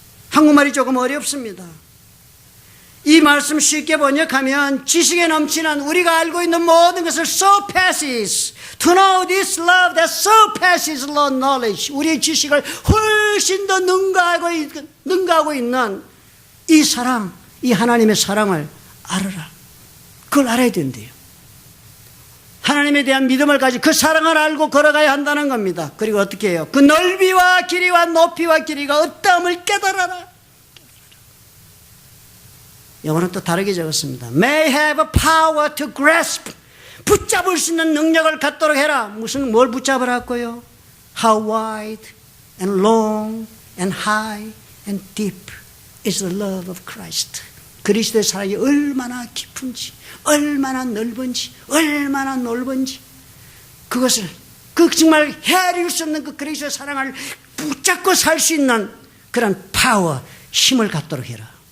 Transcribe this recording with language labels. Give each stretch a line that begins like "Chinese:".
Korean: 한국말이 조금 어렵습니다. 이 말씀 쉽게 번역하면 지식에 넘치는, 우리가 알고 있는 모든 것을
English: surpasses, to know this love that surpasses all knowledge,
Korean: 우리의 지식을 훨씬 더 능가하고 있는 이 사랑, 이 하나님의 사랑을 알아라. 그걸 알아야 된대요. 하나님에 대한 믿음을 가지고 그 사랑을 알고 걸어가야 한다는 겁니다. 그리고 어떻게 해요? 그 넓이와 길이와 높이와 길이가 어떠함을 깨달아라. 영어는 또 다르게 적었습니다.
English: May have a power to grasp.
Korean: 붙잡을 수 있는 능력을 갖도록 해라. 뭘 붙잡으라고요?
English: How wide and long and high and deep is the love of Christ.
Korean: 그리스도의 사랑이 얼마나 깊은지, 얼마나 넓은지, 얼마나 넓은지, 그것을, 정말 헤아릴 수 없는 그 그리스도의 사랑을 붙잡고 살 수 있는 그런 파워, 힘을 갖도록 해라.